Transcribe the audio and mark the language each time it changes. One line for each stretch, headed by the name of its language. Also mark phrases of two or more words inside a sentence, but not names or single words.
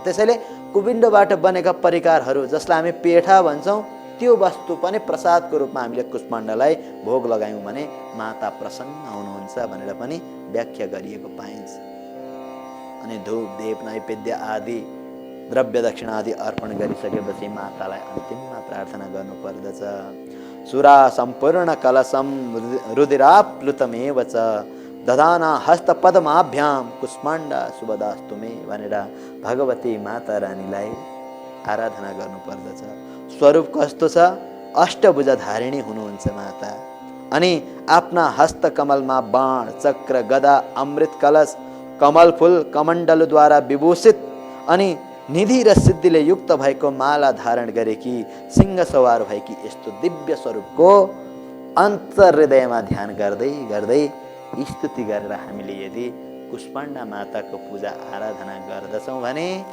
Nepali: त्यसैले कुबिन्डोबाट बनेका परिकारहरू जसलाई हामी पेठा भन्छौँ त्यो वस्तु पनि प्रसादको रूपमा हामीले कुष्माण्डलाई भोग लगायौँ भने माता प्रसन्न हुनुहुन्छ भनेर पनि व्याख्या गरिएको पाइन्छ। अनि धूप दीप नैवेद्य आदि द्रव्य दक्षिणा आदि अर्पण गरिसकेपछि मातालाई अन्तिममा प्रार्थना गर्नुपर्दछ।
Sanskrit: सुरा सम्पूर्ण कलशम रुधिराप्लुतमेव च दधाना हस्तपद्माभ्याम कुष्माण्डा शुभदास्तु मे
Nepali: भनेर भगवती माता रानीलाई आराधना गर्नुपर्दछ। स्वरूप कस्तो छ? अष्टभुजाधारिणी हुनुहुन्छ माता। अनि आफ्ना हस्तकमलमा बाण चक्र गदा अमृत कलश कमल फूल कमण्डलद्वारा विभूषित अनि निधि र सिद्धिले युक्त भएको माला धारण गरेकी सिंह सवार भएकी यस्तो दिव्य स्वरूपको अन्तर्हृदयमा ध्यान गर्दै गर्दै स्तुति गरेर हामीले यदि कुष्माण्डा माताको पूजा आराधना गर्दछौँ भने